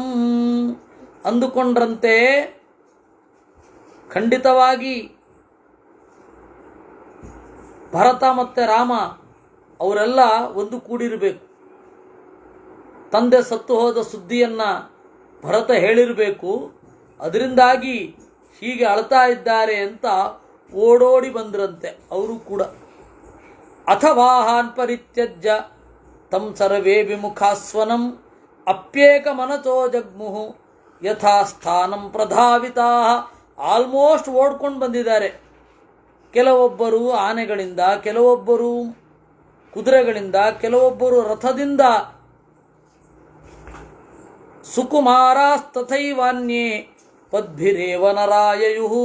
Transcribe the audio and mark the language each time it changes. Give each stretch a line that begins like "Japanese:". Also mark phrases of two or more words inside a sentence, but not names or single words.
Kannada: ಅಂದುಕೊಂಡ್ರಂತೆ ಖಂಡಿತವಾಗಿ ಭರತ ಮತ್ತು ರಾಮ ಅವರೆಲ್ಲ ಒಂದು ಕೂಡಿರಬೇಕು. ತಂದೆ ಸತ್ತು ಹೋದ ಸುದ್ದಿಯನ್ನು ಭರತ ಹೇಳಿರಬೇಕು. ಅದರಿಂದಾಗಿ ಹೀಗೆ ಅಳ್ತಾ ಇದ್ದಾರೆ ಅಂತ ಓಡೋಡಿ ಬಂದ್ರಂತೆ ಅವರು ಕೂಡ.
Sanskrit: ಅಥವಾಹಾನ್ ಪರಿತ್ಯಜ್ಯ ತಂ ಸರ್ವೇ ವಿಮುಖಾಸ್ವನಂ ಅಪ್ಯೇಕ ಮನಸೋ ಜಗ್ಮುಹು ಯಥಾ ಸ್ಥಾನಂ ಪ್ರಧಾವಿತಾ.
Kannada: ಆಲ್ಮೋಸ್ಟ್ ಓಡ್ಕೊಂಡು ಬಂದಿದ್ದಾರೆ. ಕೆಲವೊಬ್ಬರು ಆನೆಗಳಿಂದ, ಕೆಲವೊಬ್ಬರು ಕುದುರೆಗಳಿಂದ, ಕೆಲವೊಬ್ಬರು ರಥದಿಂದ.
Sanskrit: ಸುಕುಮಾರಾಸ್ತಥೈವಾನ್ಯೇ ಪದ್ಭಿರೇವ ನರಾಯಯುಹು.